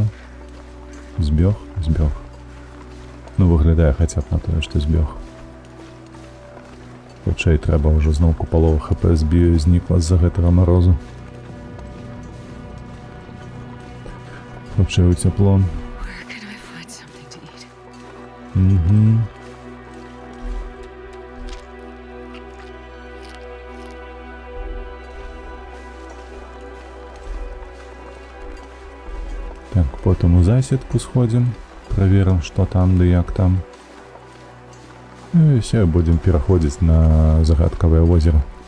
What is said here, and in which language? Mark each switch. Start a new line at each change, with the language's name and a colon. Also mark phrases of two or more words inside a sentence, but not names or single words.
Belarusian: Збег. Ну, выглядае хаця б на тое, што збег. Хутчэй трэба ўжо зноўку палова ХП збію і знікла з-за гэтага марозу. Хутчэй у цяпло.
English: Where can I find something to eat?
Belarusian: Так, потым у засідку сходзім, праверым, што там ды як там. І ўсё, будзем пераходзіць на загадкавае возера.